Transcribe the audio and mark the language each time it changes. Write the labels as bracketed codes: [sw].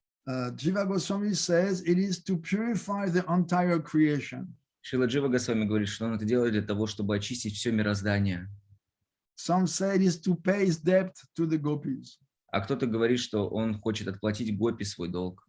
[en] Jiva Goswami says it is to purify the entire creation. [ru] Шрила Джива Госвами говорит, что он это делает для того, чтобы очистить все мироздание. [en] Some say it is to pay his debt to the gopis. [ru] А кто-то говорит, что он хочет отплатить гопи свой долг.